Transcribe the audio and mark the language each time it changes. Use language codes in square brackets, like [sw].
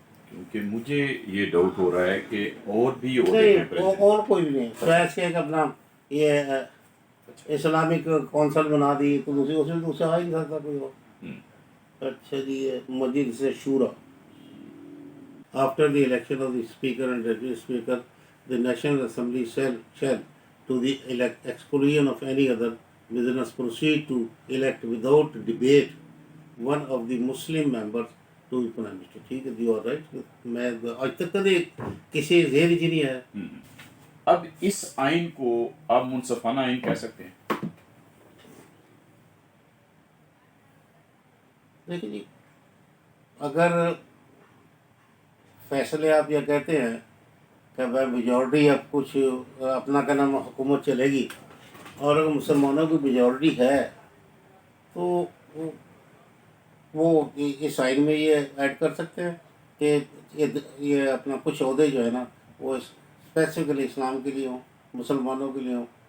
[ur] کیونکہ مجھے یہ ڈاؤٹ ہو رہا ہے کہ اور بھی عہدے ہیں نہیں، اور کوئی بھی نہیں. فیض کے اپنا یہ اسلامک کونسل بنا دی تو اس میں دوسرا آ ہی نہیں سکتا کوئی اور. اچھا جی، مجلس شورا. [en] After the election of the Speaker and Deputy Speaker, the National Assembly shall, to the exclusion of any other business, proceed to elect without debate one of the Muslim members to be Prime Minister. [ur] ٹھیک ہے جی، اور right. میں آج تک کبھی کسی ذہن جی نہیں ہے. اب اس آئین کو آپ منصفانہ آئین کہہ سکتے ہیں؟ دیکھیں جی، اگر فیصلے آپ یہ کہتے ہیں کہ بھائی میجورٹی اب کچھ اپنا کا نام حکومت چلے گی، اور اگر مسلمانوں کی میجورٹی ہے تو وہ اس آئین میں یہ ایڈ کر سکتے ہیں کہ یہ اپنا کچھ عہدے جو ہے نا وہ اسپیسیفکلی اسلام کے لیے ہوں، مسلمانوں کے لیے ہوں.